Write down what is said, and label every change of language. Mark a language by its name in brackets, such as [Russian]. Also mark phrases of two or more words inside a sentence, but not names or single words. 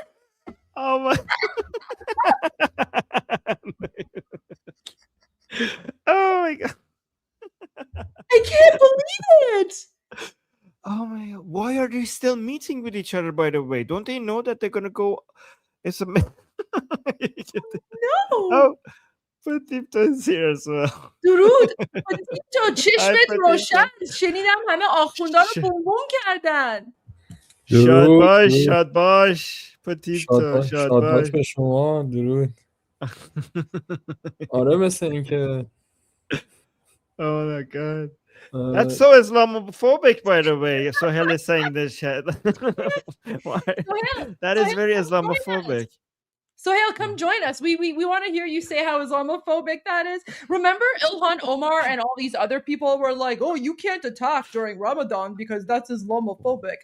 [English] Oh my. Oh my God. I can't believe it. Oh my God. Why are they still meeting with each other, by the way? Don't they know that they're going to go? It's a. No. Oh, Patito is here as well. [Persian] درود تو [English] Hi, [Persian] چشمت روشن [English] Patito. [Persian] شنیدم همه آخوندا رو بوم بوم کردن Shad درود bash, درود شاد باش, Patito, shad شادباش bash. به شما درود آره مثل اینکه [English] Oh my God. اه، That's so Islamophobic, by the way. Sohail is saying this shit. Why? That is very Islamophobic. Sohail, come join us. We want to hear you say how Islamophobic that is. Remember Ilhan Omar and all these other people were like, oh, you can't attack during Ramadan because that's Islamophobic.